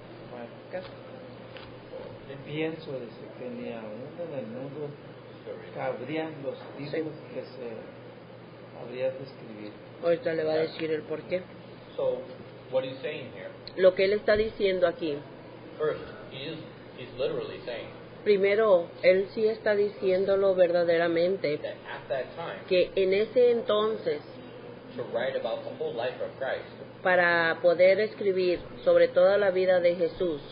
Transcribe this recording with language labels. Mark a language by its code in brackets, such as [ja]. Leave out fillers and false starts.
[es] Bueno, pienso desde que ni aún en el mundo cabrían los libros que se habría de escribir. Ahorita le va a decir el por qué. [en] So, what he's saying here, [es] Lo que Él está diciendo aquí, [en] first, he's literally saying [es] primero, Él sí está diciéndolo verdaderamente, [en] that at that time, [es] que en ese entonces, [en] to write about the whole life of Christ, [es] para poder escribir sobre toda la vida de Jesús,